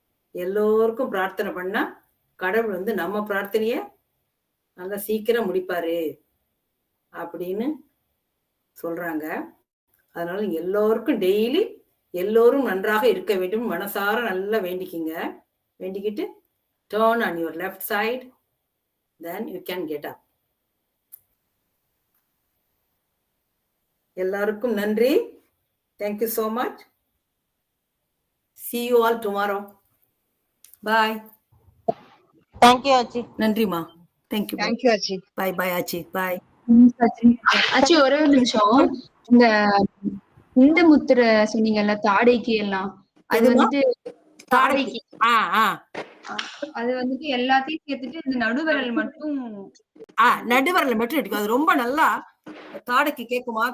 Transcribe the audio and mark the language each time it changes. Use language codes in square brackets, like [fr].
[ta] எல்லோருக்கும் பிரார்த்தனை பண்ணா கடவுள் நம்ம பிரார்த்தனைய நல்லா சீக்கிரம் முடிப்பாரு அப்படின்னு சொல்றாங்க. அதனால எல்லோருக்கும் டெய்லி எல்லோரும் நன்றாக இருக்க வேண்டும் மனசார நல்லா வேண்டிக்கிங்க. வேண்டிக்கிட்டு [en] turn on your left side, then you can get up. [ta] எல்லாருக்கும் நன்றி. [en] Thank you so much. See you all tomorrow. Bye. Thank you, Achi. [ta] நன்றிமா. [en] Thank you. Thank you, Achi. Bye bye Achi. Bye. [ta] ஆச்சு ஒரே ஒரு நிமிஷம். இந்த இந்த முத்திரை சொன்னீங்கல்ல தாடைக்கு எல்லாம், அது எதுமா? வந்துட்டு தாடைக்கு. தாடைக்கு அது வந்துட்டு எல்லாத்தையும் சேர்த்துட்டு இந்த நடுவிரல் மட்டும் நடுவரல மட்டும் எடுக்கும். அது ரொம்ப நல்லா தாடைக்கு கேக்குமா.